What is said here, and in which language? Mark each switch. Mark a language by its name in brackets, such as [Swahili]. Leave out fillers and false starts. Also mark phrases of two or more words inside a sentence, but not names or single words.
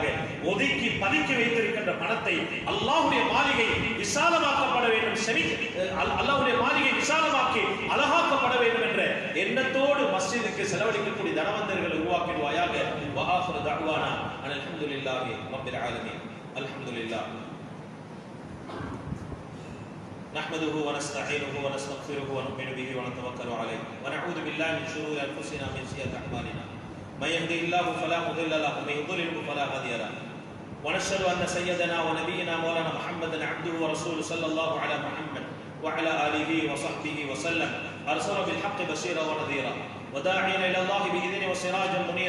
[Tamil] ஒதுக்கி பதுக்கி வைத்திருக்கின்ற பணத்தை அல்லாஹ்வுடைய மாளிகை விசாலமாக்கப்பட வேண்டும், அல்லாஹ்வுடைய மாளிகை விசாலமாக்கி அழகாக்கப்பட வேண்டும் என்ற எண்ணத்தோடு மஸ்ஜிதுக்கு செலவழிக்கக்கூடிய தனவந்தர்கள் உருவாக்கிடுவாயாக. [Arabic] وآخر دعوانا الحمد لله رب العالمين. அல்ஹம்துலில்லாஹ் نحمده ونستعينه ونستغفره ونؤمن به ونتوكل عليه ونعوذ بالله من شرور انفسنا ومن سيئات اعمالنا من يهده الله فلا مضل له ومن يضلل فلا هادي له ونشهد ان سيدنا ونبينا مولانا محمدا عبده ورسوله صلى الله على محمد وعلى اله وصحبه وسلم ارسل بالحق بشيرا ونذيرا وداعيا الى الله باذنه وسراجا منيرا.